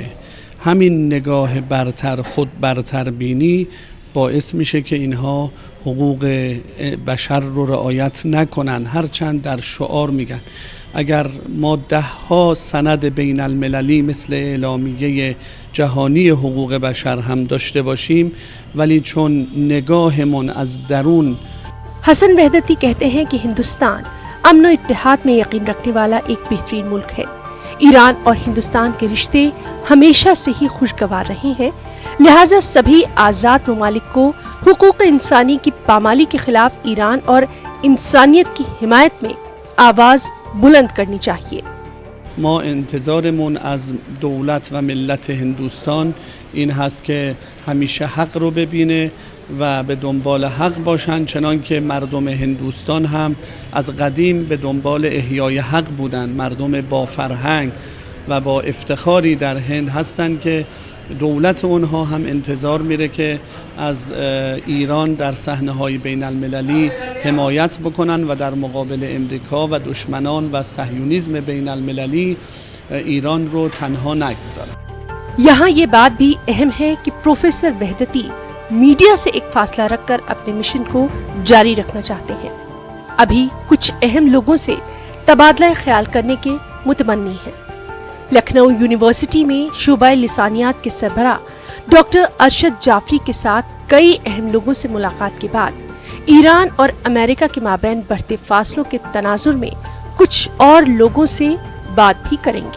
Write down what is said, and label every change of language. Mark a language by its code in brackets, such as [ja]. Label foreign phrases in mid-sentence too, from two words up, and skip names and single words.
[fa] همین نگاه برتر، خود برتر بینی باعث میشه که اینها حقوق بشر رو رعایت نکنن، هرچند در شعار میگن. اگر ما 10 سند بین المللی مثل اعلامیه جهانی حقوق بشر هم داشته باشیم، ولی چون نگاهمون از درون [ur] حسن وحدتی کہتے ہیں کہ ہندوستان امن اور اتحاد میں یقین رکھنے والا ایک بہترین ملک ہے. ایران اور ہندوستان کے رشتے ہمیشہ سے ہی خوشگوار رہے ہیں، لہٰذا سبھی آزاد ممالک کو حقوق انسانی کی پامالی کے خلاف ایران اور انسانیت کی حمایت میں آواز بلند کرنی چاہیے. [fa] ما انتظارمون از دولت و ملت هندوستان این هست که همیشه حق رو ببینه و به دنبال حق باشن، چنان که مردم هندوستان هم از قدیم به دنبال احیای حق بودن. مردم با فرهنگ و با افتخاری در هند هستند که دولت اونها هم انتظار میره که از ایران در صحنه‌های بین المللی حمایت بکنن و در مقابل امریکا و دشمنان و صهیونیسم بین المللی ایران رو تنها نگذارن. [ur] یہاں یہ بات بھی اہم ہے کہ پروفیسر وحدتی میڈیا سے ایک فاصلہ رکھ کر اپنے مشن کو جاری رکھنا چاہتے ہیں. ابھی کچھ اہم لوگوں سے تبادلہ خیال کرنے کے متمنی ہیں. لکھنؤ یونیورسٹی میں شعبہ لسانیات کے سربراہ ڈاکٹر ارشد جعفری کے ساتھ کئی اہم لوگوں سے ملاقات کے بعد ایران اور امریکہ کے مابین بڑھتے فاصلوں کے تناظر میں کچھ اور لوگوں سے بات بھی کریں گے.